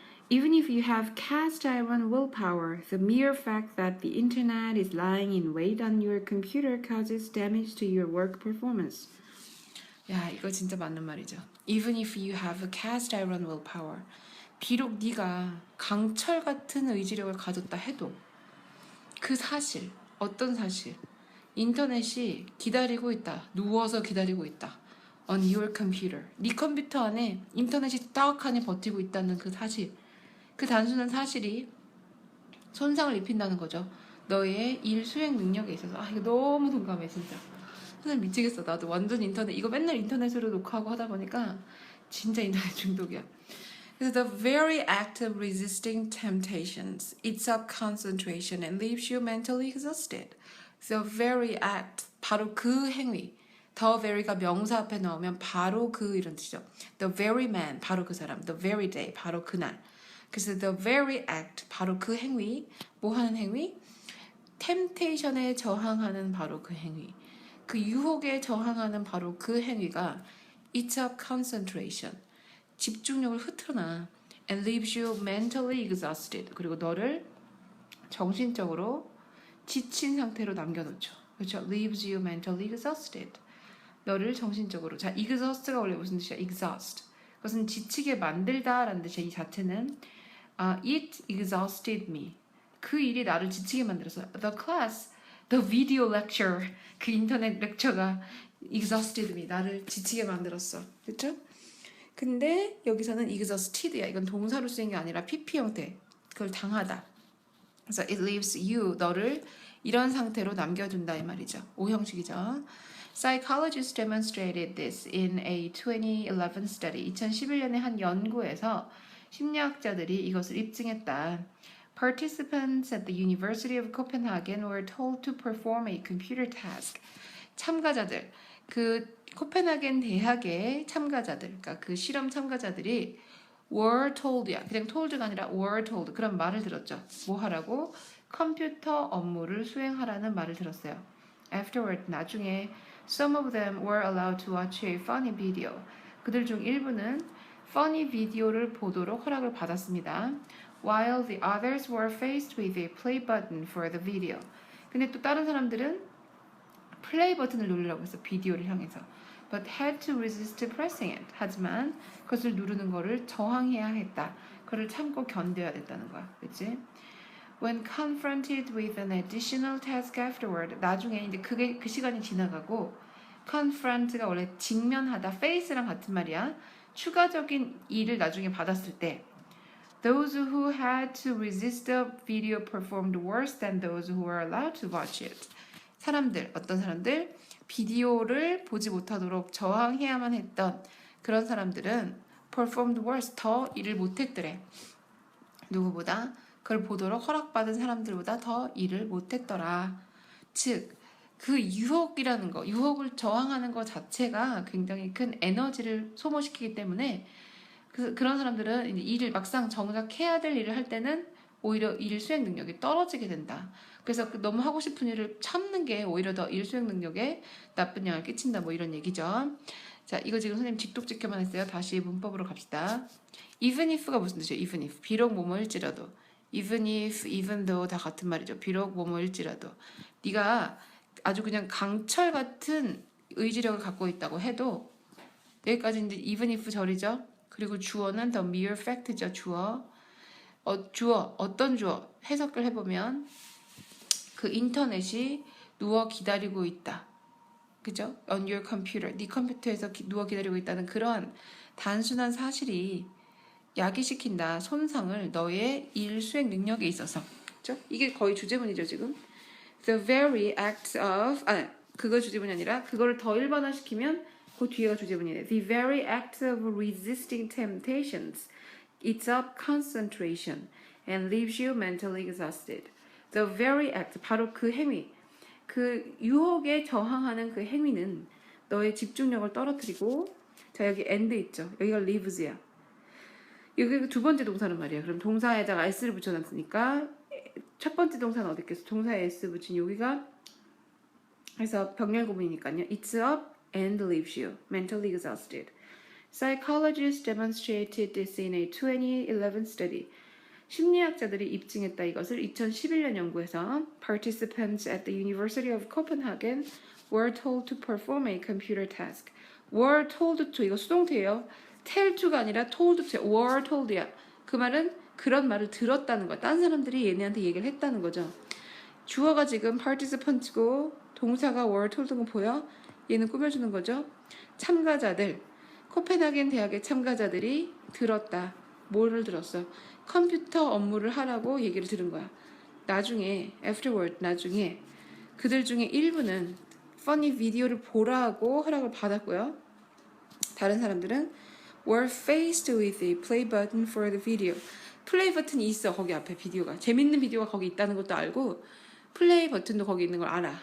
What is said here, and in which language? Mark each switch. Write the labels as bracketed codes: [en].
[en] Even if you have cast iron willpower, the mere fact that the internet is lying in wait on your computer causes damage to your work performance. [ko] 야, 이거 진짜 맞는 말이죠. [en] Even if you have a cast iron willpower, [ko] 비록 네가 강철 같은 의지력을 가졌다 해도 그 사실, 어떤 사실, 인터넷이 기다리고 있다, 누워서 기다리고 있다. [en] On your computer, [ko] 네 컴퓨터 안에 인터넷이 떡하니 버티고 있다는 그 사실, 그 단순한 사실이 손상을 입힌다는 거죠. 너의 일 수행 능력에 있어서. 아, 이거 너무 동감해 진짜. 선생님 미치겠어. 나도 완전 인터넷, 이거 맨날 인터넷으로 녹화하고 하다 보니까 진짜 인터넷 중독이야. [en] 그래서 the very act of resisting temptations eats up concentration and leaves you mentally exhausted. The very act, [ko] 바로 그 행위. The very가 명사 앞에 넣으면 바로 그 이런 뜻이죠. [en] The very man, [ko] 바로 그 사람. [en] The very day, [ko] 바로 그날. 그래서 [en] the very act, [ko] 바로 그 행위. 뭐 하는 행위? temptation에 저항하는 바로 그 행위. 그 유혹에 저항하는 바로 그 행위가 [en] eats up concentration. [ko] 집중력을 흐트러놔. [en] And leaves you mentally exhausted. [ko] 그리고 너를 정신적으로 지친 상태로 남겨놓죠. 그렇죠? [en] Leaves you mentally exhausted. [ko] 너를 정신적으로. 자, exhaust가 원래 무슨 뜻이야? [en] exhaust. [ko] 그것은 지치게 만들다라는 뜻이야. 이 자체는 [en] it exhausted me. [ko] 그 일이 나를 지치게 만들었어. [en] The class, the video lecture, [ko] 그 인터넷 렉처가 [en] exhausted me. [ko] 나를 지치게 만들었어. 그렇죠? 근데 여기서는 exhausted야. 이건 동사로 쓰인 게 아니라 PP 형태. 그걸 당하다. 그래서 [en] it leaves you, [ko] 너를 이런 상태로 남겨둔다 이 말이죠. 오형식이죠. [en] Psychologists demonstrated this in a 2011 study. [ko] 2011년에 한 연구에서 심리학자들이 이것을 입증했다. [en] Participants at the University of Copenhagen were told to perform a computer task. [ko] 참가자들, 그 코펜하겐 대학의 참가자들, 그러니까 그 실험 참가자들이 were told야. 그냥 told가 아니라 were told. 그런 말을 들었죠. 뭐 하라고? 컴퓨터 업무를 수행하라는 말을 들었어요. [en] Afterward, 나중에 some of them were allowed to watch a funny video. [ko] 그들 중 일부는 funny 비디오를 보도록 허락을 받았습니다. [en] While the others were faced with a play button for the video. [ko] 근데 또 다른 사람들은 플레이 버튼을 누르라고 했어. 비디오를 향해서. [en] But had to resist pressing it. [ko] 하지만 그것을 누르는 거를 저항해야 했다. 그걸 참고 견뎌야 됐다는 거야. 그치? [en] When confronted with an additional task afterward. [ko] 나중에 이제 그 시간이 지나가고 confront가 원래 직면하다. face랑 같은 말이야. 추가적인 일을 나중에 받았을 때 [en] Those who had to resist the video performed worse than those who were allowed to watch it. [ko] 사람들, 어떤 사람들? 비디오를 보지 못하도록 저항해야만 했던 그런 사람들은 [en] performed worse, [ko] 더 일을 못했더래. 누구보다? 그걸 보도록 허락받은 사람들보다 더 일을 못했더라. 즉, 그 유혹이라는 거, 유혹을 저항하는 것 자체가 굉장히 큰 에너지를 소모시키기 때문에 그런 사람들은 이제 일을 막상 정작 해야 될 일을 할 때는 오히려 일 수행 능력이 떨어지게 된다. 그래서 너무 하고 싶은 일을 참는 게 오히려 더 일 수행 능력에 나쁜 영향을 끼친다. 뭐 이런 얘기죠. 자, 이거 지금 선생님 직독직혀만 했어요. 다시 문법으로 갑시다. Even if가 무슨 뜻이에요? Even if. 비록 뭐뭐일지라도. Even if, even though 다 같은 말이죠. 비록 뭐뭐일지라도. 네가 아주 그냥 강철 같은 의지력을 갖고 있다고 해도 여기까지 이제 even if 절이죠. 그리고 주어는 the mere fact죠. 주어. 주어. 어떤 주어? 해석을 해보면 그 인터넷이 누워 기다리고 있다. 그죠? On your computer. 네 컴퓨터에서 누워 기다리고 있다는 그런 단순한 사실이 야기시킨다. 손상을 너의 일 수행 능력에 있어서. 그죠? 이게 거의 주제문이죠, 지금. The very act of 그거 주제문이 아니라 그거를 더 일반화시키면 그 뒤에가 주제문이래. [en] The very act of resisting temptations eats up concentration and leaves you mentally exhausted. [ko] The very act, 바로 그 행위, 그 유혹에 저항하는 그 행위는 너의 집중력을 떨어뜨리고, 자 여기 and 있죠. 여기가 leaves야. 여기 두 번째 동사는 말이야. 그럼 동사에다가 s를 붙여놨으니까 첫 번째 동사는 어디 있겠어? 동사에 s 붙인 여기가 그래서 병렬 구문이니까요. [en] It's up and leaves you mentally exhausted. Psychologists demonstrated this in a 2011 study. [ko] 심리학자들이 입증했다 이것을 2011년 연구에서 [en] Participants at the University of Copenhagen were told to perform a computer task. [ko] were told to 이거 수동태예요. tell to가 아니라 told to were told야. 그 말은 그런 말을 들었다는 거야. 딴 사람들이 얘네한테 얘기를 했다는 거죠. 주어가 지금 participants고 동사가 were told인 거 보여? 얘는 꾸며주는 거죠. 참가자들, 코펜하겐 대학의 참가자들이 들었다. 뭐를 들었어? 컴퓨터 업무를 하라고 얘기를 들은 거야. 나중에 afterward 나중에 그들 중에 일부는 funny 비디오를 보라고 허락을 받았고요. 다른 사람들은 [en] were faced with a play button for the video. [ko] 플레이 버튼이 있어 거기 앞에 비디오가. 재밌는 비디오가 거기 있다는 것도 알고 플레이 버튼도 거기 있는 걸 알아.